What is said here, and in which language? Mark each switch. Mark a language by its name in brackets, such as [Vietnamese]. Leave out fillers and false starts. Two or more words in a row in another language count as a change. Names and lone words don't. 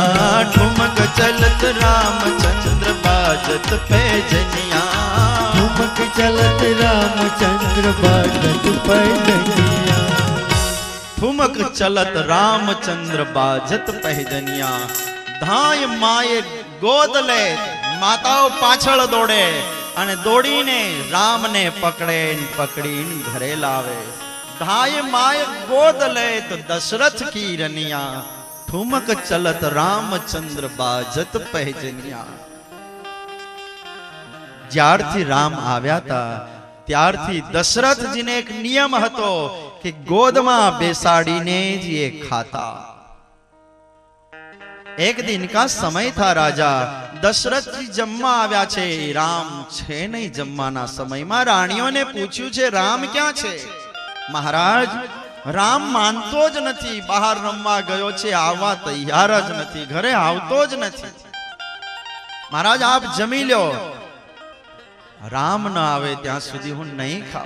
[Hindi] ठुमक चलत रामचंद्र बाजत पैजनिया. ठुमक चलत रामचंद्र बाजत पैजनिया. ठुमक चलत रामचंद्र बाजत पैजनिया. धाय माये गोद [Gujarati] લે, માતાઓ પાછળ દોડે અને દોડીને રામને પકડીને ઘરે લાવે. [Hindi] धाय माय गोद ले तो दशरथ की रनिया. ठुमक चलत रामचंद्र बाजत पैजनिया. [Gujarati] જ્યારથી રામ આવ્યા હતા ત્યારથી દશરથજીને એક નિયમ હતો કે ગોદમાં બેસાડીને જ એ ખાતા. [Hindi] एक दिन का समय था राजा, [Gujarati] દશરથજી જમવા આવ્યા છે, રામ છે નહીં જમવાના સમયમાં. રાણીઓને પૂછ્યું છે રામ ક્યાં છે? મહારાજ રામ માનતો જ નથી, બહાર રમવા ગયો છે, આવવા તૈયાર જ નથી, ઘરે આવતો જ નથી. મહારાજ આપ જમી લ્યો. રામ ન આવે ત્યાં સુધી હું નહીં ખાવ.